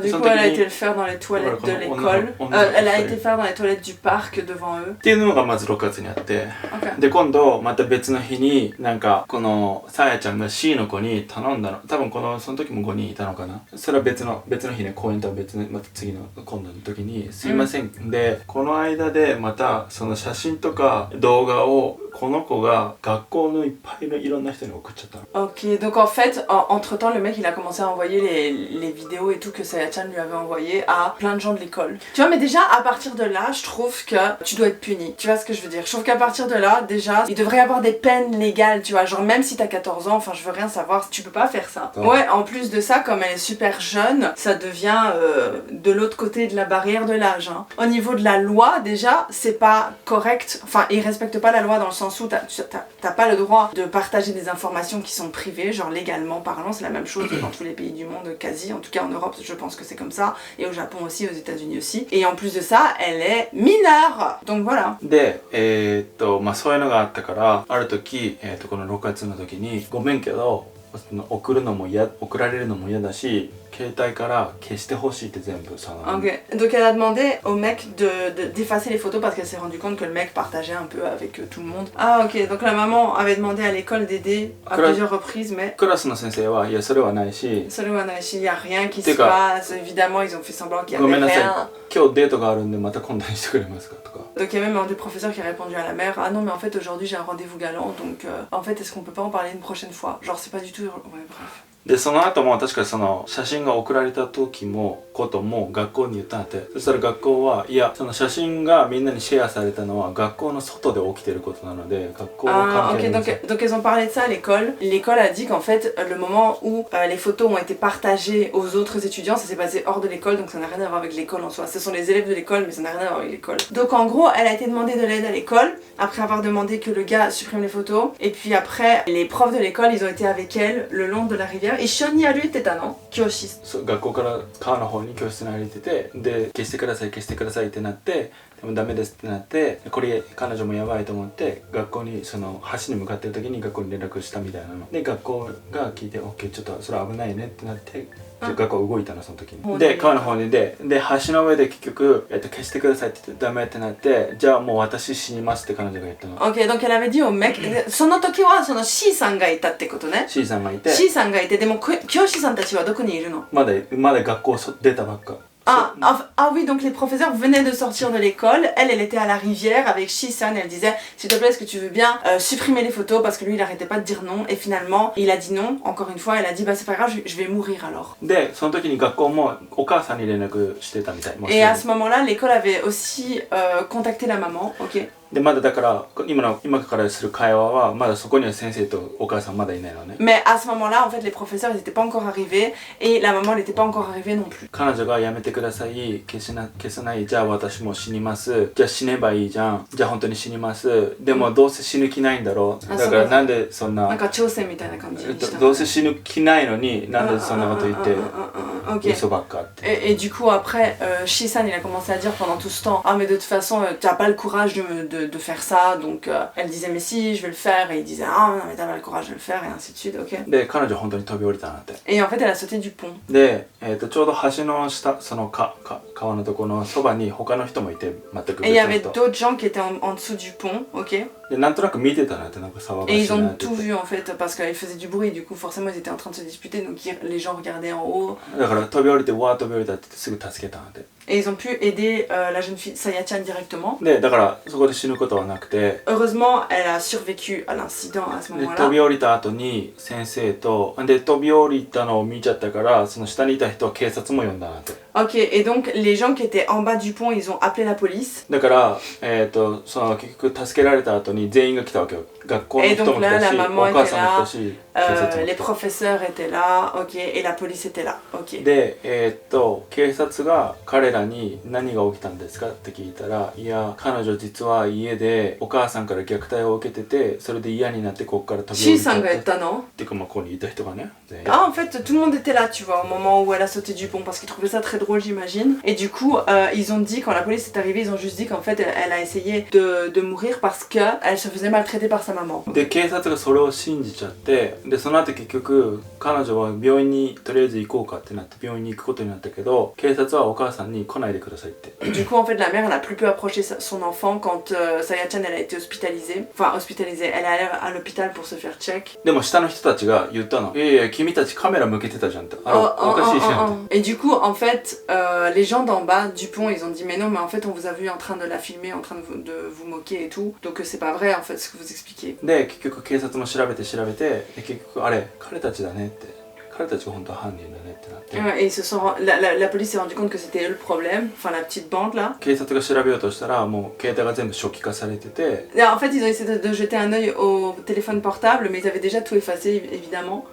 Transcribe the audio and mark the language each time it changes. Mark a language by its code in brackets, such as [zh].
[fr] Du coup elle a été le faire dans les toilettes de l'école, elle a été faire dans les toilettes du parc devant eux. [ja] っていうのがまず6月にあって、で今度また別の日になんかこのさやちゃんが C の子に頼んだの。多分その時も5人いたのかな。それは別の日ね、公園とは別のまた次の今度の時にすいません、でこの間でまたその写真とか動画をこの子が学校のいっぱいのいろんな人に送っちゃったの。 [fr] Ok, donc en fait, en entre temps le mec il a commencé à envoyer les vidéos et tout que Saya-chan lui avait envoyé à plein de gens de l'école. Tu vois, mais déjà à partir de là je trouve que tu dois être puni, tu vois ce que je veux dire. Je trouve qu'à partir de là déjà il devrait y avoir des peines légales, tu vois, genre même si t'as 14 ans, enfin je veux rien savoir, tu peux pas faire ça. Ouais, en plus de ça, comme elle est super jeune, ça devient de l'autre côté de la barrière de l'âge, hein. Au niveau de la loi déjà c'est pas correct, enfin ils respectent pas la loi dans le sens où t'as pas le droit de partager des informations qui sont privées, genre légalement parlant, c'est la même chose dans tous les pays du monde quasi, en tout cas en Europe je pense que c'est comme ça, et au Japon aussi, aux États-Unis aussi, et en plus de ça elle est mineure, donc voilà. [ja] でまあそういうのがあったからある時、この6月の時にごめんけど送られるのも嫌だし携帯から消してほしいって全部さ。 [fr] Ok. Donc elle a demandé au mec d'effacer les photos parce qu'elle s'est rendu compte que le mec partageait un peu avec tout le monde. Ah ok, donc la maman avait demandé à l'école d'aider à plusieurs reprises, mais [ja] クラスの先生はいやそれはないし [fr] il n'y a rien qui se passe, évidemment ils ont fait semblant qu'il y [ja] ごめん [fr] avait [ja] なさい [fr] rien. [ja] 今日デートがあるんでまた今度にしてくれますかとか [fr] Donc il y a même un des professeurs qui a répondu à la mère, ah non mais en fait aujourd'hui j'ai un rendez-vous galant, donc en fait est-ce qu'on peut pas en parler une prochaine fois? Genre c'est pas du tout... Ouais bref. [ja] でその後も確かその写真が送られた時もことも学校に言ったんだって。そしたら学校はいやその写真がみんなにシェアされたのは学校の外で起きてることなので学校は関係ない。 [fr] Donc ils ont parlé de ça à l'école. L'école a dit qu'en fait le moment où les photos ont été partagées aux autres étudiants, ça s'est passé hors de l'école, donc ça n'a rien à voir avec l'école en soi. Ce sont les élèves de l'école mais ça n'a rien à voir avec l'école. Donc en gros elle a été demandée de l'aide à l'école après avoir demandé que le gars supprime les photos, et puis après les profs de l'école ils ont été avec elle le long de la rivière. Et Shoni a lu était non Kyoshi. [ja] 学校から川の方に教室に歩いててで消してください消してくださいってなってでもダメですってなってこれ彼女もやばいと思って学校にその橋に向かってる時に学校に連絡したみたいなので学校が聞いて OK ちょっとそれ危ないねってなって学校動いたのその時にで川の方にで橋の上で結局、消してくださいって言ってダメってなってじゃあもう私死にますって彼女が言ったの。 [fr] Ok, donc elle avait dit au mec [ja] その時はその C さんがいたってことね。 C さんがいて C さんがいてでも教師さんたちはどこにいるの？まだ学校出たばっか。 [fr] Ah oui, donc les professeurs venaient de sortir de l'école, elle était à la rivière avec Shisan, elle disait s'il te plaît est-ce que tu veux bien supprimer les photos parce que lui il arrêtait pas de dire non, et finalement il a dit non, encore une fois elle a dit bah c'est pas grave je vais mourir alors. [ja] でその時に学校もお母さんに連絡してたみたい。 [fr] Et à ce moment-là l'école avait aussi contacté la maman, ok. [ja] でまだだから今からする会話はまだそこには先生とお母さんまだいないのね。 [fr] Mais à ce moment-là en fait les professeurs ils étaient pas encore arrivés et la maman elle était pas encore arrivée non plus. [ja] 彼女がやめてください消さないじゃあ私も死にますじゃあ死ねばいいじゃんじゃあ本当に死にますでもどうせ死ぬ気ないんだろうだからなんでそんななんか挑戦みたいな感じにした。どうせ死ぬ気ないのになんでそんなこと言って嘘ばっかって。 [fr] Et du coup après Shisan il a commencé à dire pendant tout ce temps ah mais de toute façon t'as pas le courage de faire ça, donc elle disait mais si je vais le faire, et il disait ah non mais t'as pas le courage de le faire, et ainsi de suite, ok. [ja] で彼女本当に飛び降りたなって。 [fr] Et en fait elle a sauté du pont. [ja] で、ちょうど橋の下その川のところのそばに他の人もいて全く別の人。 [fr] Et il y avait d'autres gens qui étaient en dessous du pont, ok. [ja] でなんとなく見てたなってなんか騒がしいなって。 [fr] Et ils ont tout vu en fait parce qu'ils faisaient du bruit, du coup forcément ils étaient en train de se disputer, donc les gens regardaient en haut. [ja] だから飛び降りてわー飛び降りたって言ってすぐ助けたなって。 [fr] Et ils ont pu aider la jeune fille Saya-chan directement. [ja] でだからそこで死ぬことはなくて。 [fr] Heureusement elle a survécu à l'incident à ce [ja] で [fr] moment-là. [ja] 飛び降りた後に先生とで飛び降りたのを見ちゃったからその下にいた人は警察も呼んだなって。 [fr] Ok, et donc les gens qui étaient en bas du pont ils ont appelé la police. [ja] だからその結局助けられた後に全員が来たわけよ。学校の人も来たし、お母さんも来たし、警察も来た。 [fr] les professeurs étaient là, ok, et la police était là, ok. [ja] で警察が彼らに何が起きたんですかって聞いたら、いや彼女実は家でお母さんから虐待を受けてて、それで嫌になってここから飛び降りたっていうかまあここにいた人がね。 [fr] Ah en fait tout le monde était là tu vois au moment où elle a sauté du pont parce qu'ils trouvaient ça très drôle j'imagine. Et du coup ils ont dit quand la police est arrivée ils ont juste dit qu'en fait elle a essayé de mourir parce que elle se faisait maltraiter par sa maman. [ja] で警察がそれを信じちゃってでその後結局彼女は病院にとりあえず行こうかってなって病院に行くことになったけど警察はお母さんに来ないでくださいって。 [fr] Du coup en fait la mère elle a plus pu approcher son enfant quand Saya-chan elle a été hospitalisée. Enfin hospitalisée, elle est allée à l'hôpital pour se faire check. [ja] でも下の人たちが言ったの。いやいや君たちカメラ向けてたじゃんって。おかしいじゃん。 [fr] Et du coup en fait les gens d'en bas du pont ils ont dit mais non mais en fait on vous a vu en train de la filmer en train de vous moquer et tout donc c'est pas vrai en fait ce que vous expliquez. [ja] で結局警察も調べてで結局あれ彼たちだねって彼たちが本当は犯人だねってなって、 [fr] Et ils se sont, la police s'est rendu compte que c'était eux le problème, enfin la petite bande là. [ja] 警察が調べようとしたらもう携帯が全部初期化されてて、 [fr] En fait, ils ont essayé de jeter un œil au téléphone portable, mais ils avaient déjà tout effacé évidemment.